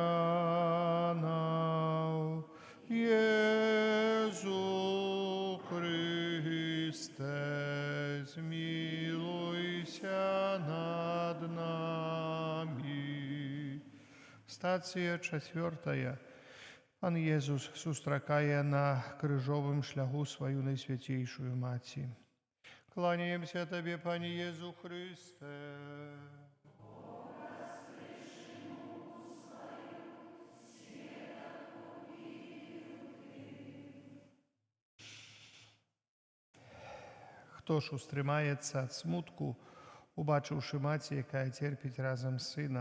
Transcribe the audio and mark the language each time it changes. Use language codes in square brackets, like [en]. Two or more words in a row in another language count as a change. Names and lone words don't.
[pl] ranów, Jezu Chryste, zmiłuj się nad nami. Stacja czwarta. Pan Jezus [be] сустракае на крыжовым шляху свою Найсвятейшую Маці. Кланяемся Тебе, Пане Езу Христе. Хто ж устрымаецца ад смутку, убачыўшы маці, якая церпіць разам з сынам?